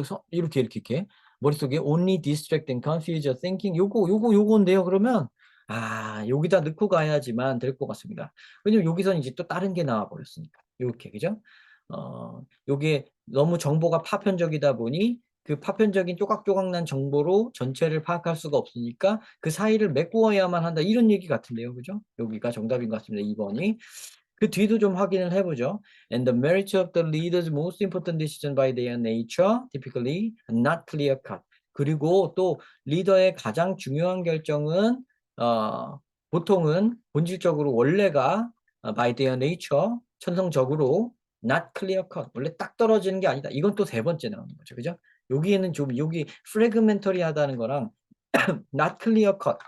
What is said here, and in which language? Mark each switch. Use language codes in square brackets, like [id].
[ko] 이렇게 머릿속에 [en] only distract and confuse your thinking [ko] 요건데요. 그러면 여기다 넣고 가야지만 될 것 같습니다. 왜냐면 여기선 이제 또 다른 게 나와 버렸으니까. 이렇게 그죠? 요게 너무 정보가 파편적이다 보니 그 파편적인 조각조각 난 정보로 전체를 파악할 수가 없으니까 그 사이를 메꾸어야만 한다. 이런 얘기 같은데요. 그죠? 여기가 정답인 것 같습니다. 2번이. 그 뒤도 좀 확인을 해보죠. [en] And the merit of the leader's most important decision by their nature, typically not clear cut. [ko] 그리고 또 리더의 가장 중요한 결정은 보통은 본질적으로 원래가 [en] by their nature, [ko] 천성적으로 [en] not clear cut. [ko] 원래 딱 떨어지는 게 아니다. 이건 또 세 번째 나오는 거죠. 그죠? 여기에는 좀 여기 fragmentary 하다는 거랑 [en] not clear cut.